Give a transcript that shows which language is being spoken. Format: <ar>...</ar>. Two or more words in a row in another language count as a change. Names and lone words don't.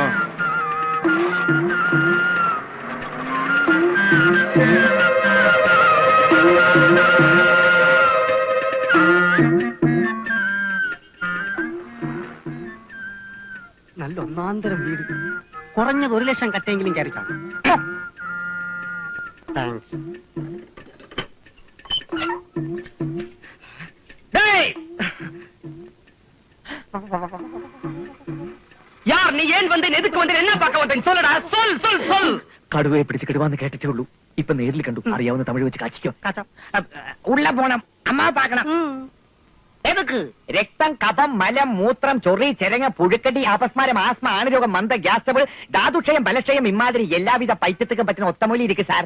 <ml>നല്ല ഒന്നാന്തരം വീട്. കുറഞ്ഞത് 1 ലക്ഷം കട്ടെങ്കിലും കയറി കാണും. താങ്ക്സ്.</ml> <ta>யார் நீ ஏன் வந்தேன் எதுக்கு வந்தேன் என்ன பார்க்க வந்தேன் சொல்லடா சொல் சொல் சொல்.</ta> <ml>കടുവയെ പിടിച്ച് കിടുവാന്ന് കേട്ടിട്ടേ ഉള്ളൂ. ഇപ്പൊ നേരിൽ കണ്ടു. അറിയാവുന്ന തമിഴ് വെച്ച് കാച്ചിക്കോ.</ml> <ta>உள்ள போணம் அம்ம பாக்கணம். എതുക്ക്?</ta> <ml>രക്തം, കഫം, മലം, മൂത്രം, ചൊറി, ചെരങ്ങ, പുഴുക്കടി, അപസ്മാരം, ആസ്മ, ആണുരോഗം, മന്ദ,</ml> <en>gas trouble,</en> <ml>ധാതുക്ഷയം, ബലക്ഷയം ഇമാതിരി എല്ലാവിധ പൈത്യത്തിനും പറ്റുന്ന ഒത്തമൂലി ഇരിക്കും സാർ.</ml>